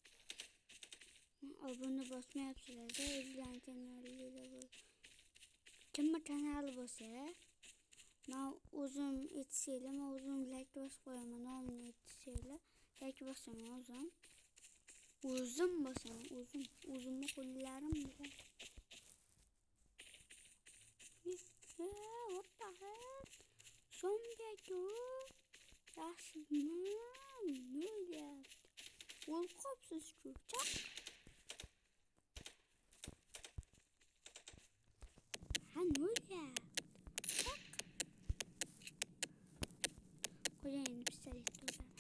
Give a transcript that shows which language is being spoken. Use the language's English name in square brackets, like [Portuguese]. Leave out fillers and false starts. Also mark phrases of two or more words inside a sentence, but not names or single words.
[Uzbek] obuna bosmayapsizlar-da o'zinglarni tanalinglar kimni kanali bo'lsa men o'zim aytsanglar men o'zim like bosib qo'yaman nomini aytsanglar like bosaman o'zimni qo'llarim bilan [English] What the heck? Zombie dude. [Uzbek] Yaxshimi? Ne o'ylayapti? Qo'rqibsiz cho'chaq. Ha, ne o'ylayapti? Qo'yayin pistolet uradi.